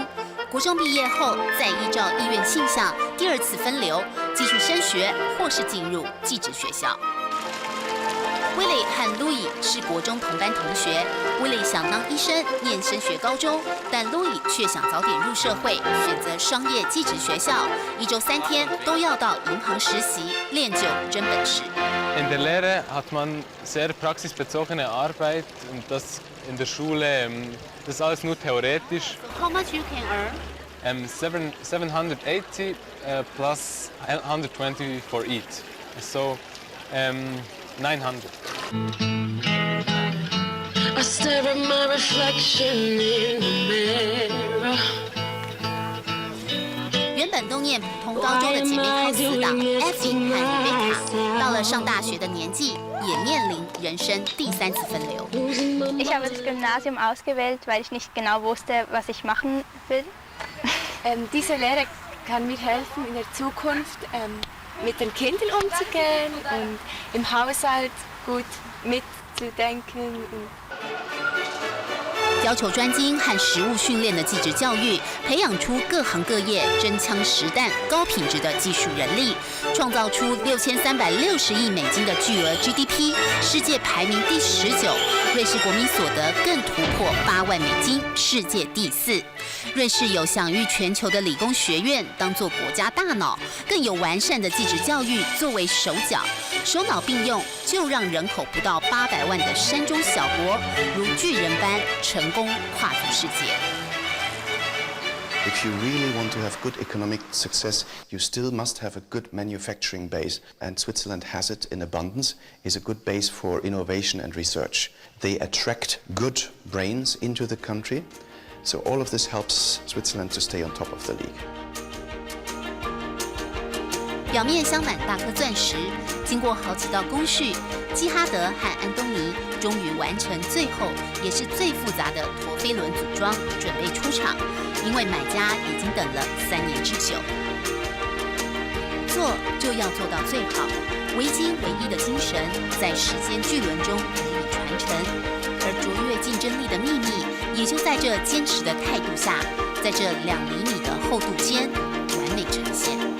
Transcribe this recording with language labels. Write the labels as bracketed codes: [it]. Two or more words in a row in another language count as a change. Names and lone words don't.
[zh] 国中毕业后，再依照意愿性向第2次分流，继续升学或是进入技职学校。威利和路易是国中同班同学。威利想当医生，念升学高中，但路易却想早点入社会，选择商业技职学校，1周3天都要到银行实习，练就真本事。 [de] In der Lehre hat man sehr praxisbezogene Arbeit und das in der Schule, das ist alles nur theoretisch. [en] How much you can earn? 780 plus 120 for each, so 900. I stare at my reflection in the mirror. [zh] 原本都念普通高中的姐妹开死党 Effie 和 Rebecca， 到了上大学的年纪，也面临人生第3次分流。 [de] Ich habe das Gymnasium ausgewählt, weil ich nicht genau wusste, was ich machen will. Diese Lehre kann mir helfen, in der Zukunft mit den Kindern umzugehen und im Haushalt gut mitzudenken. [zh] 要求专精和实务训练的技职教育，培养出各行各业真枪实弹、高品质的技术人力，创造出6360亿美金的巨额 GDP， 世界排名第19，瑞士国民所得更突破8万美金，世界第4。瑞士有享誉全球的理工学院当作国家大脑，更有完善的技职教育作为手脚，手脑并用，就让人口不到800万的山中小国如巨人般成功跨足世界。 [en] If you really want to have good economic success, you still must have a good manufacturing base. And Switzerland has it in abundance, is a good base for innovation and research. They attract good brains into the country. So all of this helps Switzerland to stay on top of the league. [zh] 表面镶满大颗钻石，经过好几道工序，基哈德和安东尼终于完成最后也是最复杂的陀飞轮组装，准备出厂。因为买家已经等了3年之久。做就要做到最好，维京唯一的精神在时间巨轮中得以传承，而卓越竞争力的秘密也就在这坚持的态度下，在这2厘米的厚度间完美呈现。